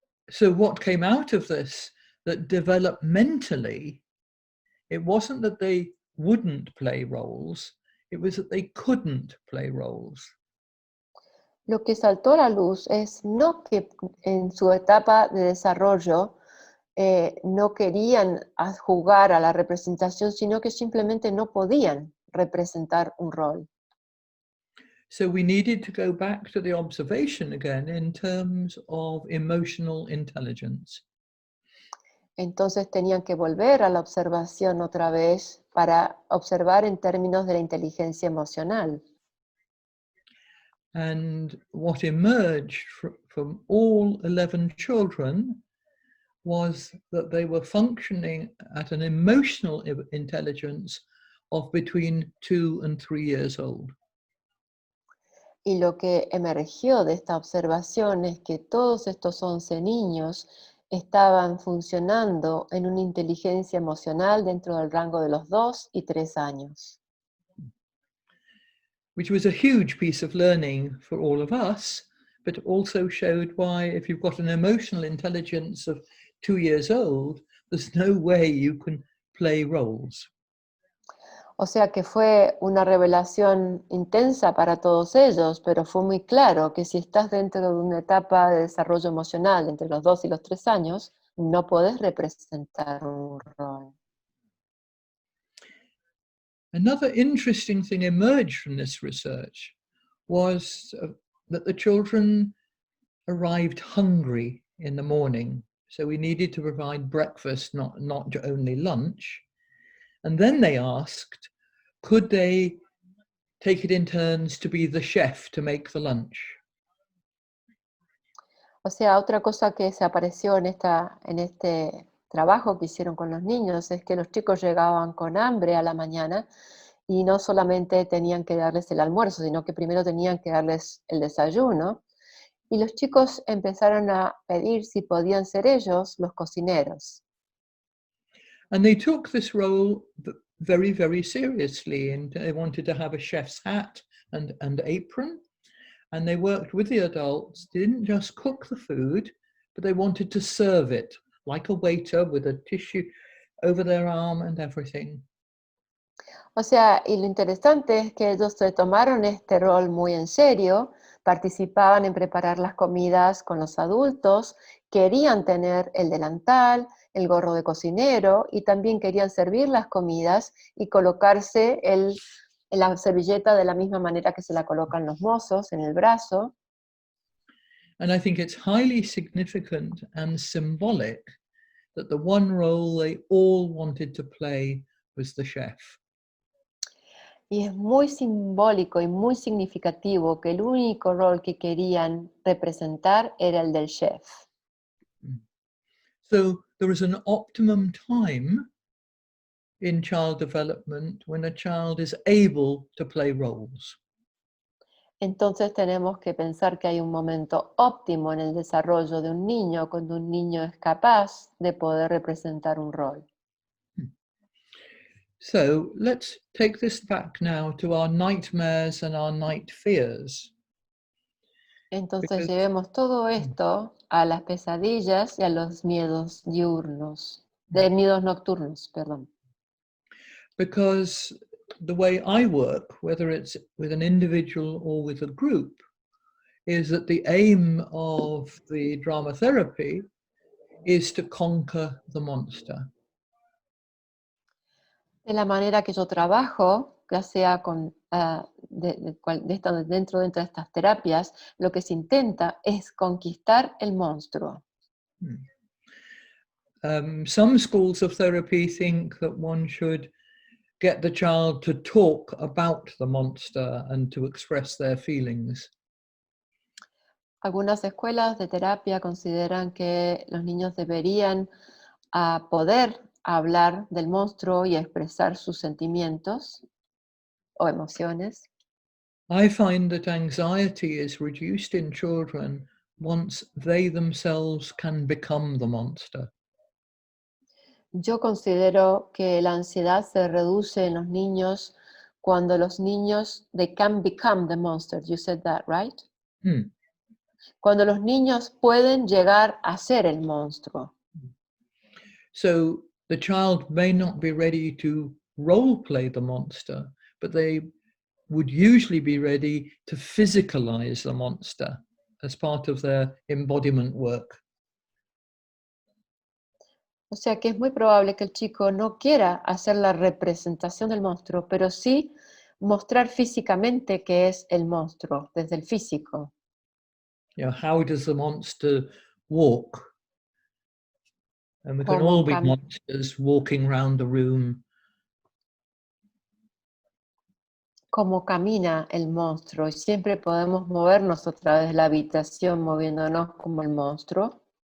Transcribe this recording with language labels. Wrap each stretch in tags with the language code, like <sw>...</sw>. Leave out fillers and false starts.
<en>So what came out of this, that developmentally, it wasn't that they wouldn't play roles, it was that they couldn't play roles.</en> <es>Lo que saltó a la luz es no que en su etapa de desarrollo no querían jugar a la representación, sino que simplemente no podían representar un rol.</es> <en>So we needed to go back to the observation again in terms of emotional intelligence.</en> <es>Entonces tenían que volver a la observación otra vez para observar en términos de la inteligencia emocional.</es> <en>And what emerged from all 11 children was that they were functioning at an emotional intelligence of between 2 and 3 years old.</en> <es>Y lo que emergió de esta observación es que todos estos 11 niños estaban funcionando en una inteligencia emocional dentro del rango de los 2 y 3 años.</es> <en>Which was a huge piece of learning for all of us, but also showed why if you've got an emotional intelligence of 2 years old, there's no way you can play roles.</en> <es>O sea que fue una revelación intensa para todos ellos, pero fue muy claro que si estás dentro de una etapa de desarrollo emocional entre los 2 y los 3 años, no podés representar un rol.</es> <en>Another interesting thing emerged from this research was that the children arrived hungry in the morning. So we needed to provide breakfast, not only lunch. And then they asked, could they take it in turns to be the chef to make the lunch?</en> <es>O sea, otra cosa que se apareció en este trabajo que hicieron con los niños es que los chicos llegaban con hambre a la mañana y no solamente tenían que darles el almuerzo, sino que primero tenían que darles el desayuno. Y los chicos empezaron a pedir si podían ser ellos los cocineros.</es> <en>And they took this role very, very seriously, and they wanted to have a chef's hat and apron, and they worked with the adults. They didn't just cook the food, but they wanted to serve it like a waiter with a tissue over their arm and everything.</en> <es>O sea, y lo interesante es que ellos se tomaron este rol muy en serio, participaban en preparar las comidas con los adultos, querían tener el delantal, el gorro de cocinero y también querían servir las comidas y colocarse la servilleta de la misma manera que se la colocan los mozos en el brazo.</es> <en>And I think it's highly significant and symbolic that the one role they all wanted to play was the chef.</en> <es>Y es muy simbólico y muy significativo que el único rol que querían representar era el del chef.</es> <en>So there is an optimum time in child development when a child is able to play roles.</en> <es>Entonces tenemos que pensar que hay un momento óptimo en el desarrollo de un niño cuando un niño es capaz de poder representar un rol.</es> <en>So let's take this back now to our nightmares and our night fears.</en> <es>Entonces llevemos todo esto a las pesadillas y a los miedos diurnos, miedos nocturnos, perdón.</es> <en>Because the way I work, whether it's with an individual or with a group, is that the aim of the drama therapy is to conquer the monster.</en> <es>De la manera que yo trabajo, ya sea dentro de estas terapias, lo que se intenta es conquistar el monstruo.</es> <en>Some schools of therapy think that one should get the child to talk about the monster and to express their feelings.</en> <es>Algunas escuelas de terapia consideran que los niños deberían poder hablar del monstruo y expresar sus sentimientos o emociones.</es> <en>I find that anxiety is reduced in children once they themselves can become the monster.</en> <es>Yo considero que la ansiedad se reduce en los niños cuando los niños,</es> <en>they can become the monster. You said that, right?</en> <es>Cuando los niños pueden llegar a ser el monstruo.</es> <en>So the child may not be ready to role play the monster, but they would usually be ready to physicalize the monster as part of their embodiment work.</en> <es>O sea que es muy probable que el chico no quiera hacer la representación del monstruo, pero sí mostrar físicamente que es el monstruo, desde el físico.</es> <en>You know, how does the monster walk? And we can</en> <es>Como</es> <en>all be monsters walking around the room.</en> <es>Cómo camina el monstruo, y siempre podemos movernos a través de la habitación moviéndonos como el monstruo.</es>